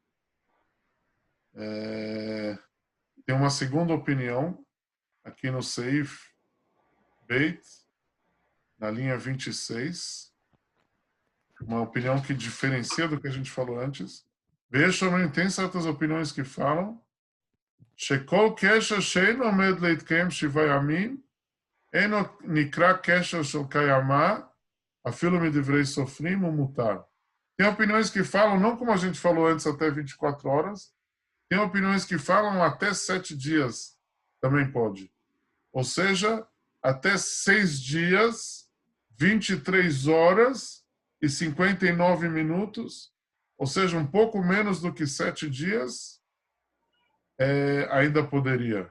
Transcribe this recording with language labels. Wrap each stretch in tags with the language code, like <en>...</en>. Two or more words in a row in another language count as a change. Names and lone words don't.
<pt>Tem uma segunda opinião, aqui no</pt> <he>סעיף ב,</he> <pt>na linha 26. Uma opinião que diferencia do que a gente falou antes. Veja, também tem certas opiniões que falam</pt> <he>שכל קשר שאינו עומד להתקיים 7 ימים, אינו נקרא קשר של קיימא, אפילו מדברי סופרים ומותר.</he> <pt>Tem opiniões que falam, não como a gente falou antes, até 24 horas. Tem opiniões que falam até 7 dias, também pode. Ou seja, até 6 dias, 23 horas e 59 minutos, ou seja, um pouco menos do que 7 dias, ainda poderia.</pt>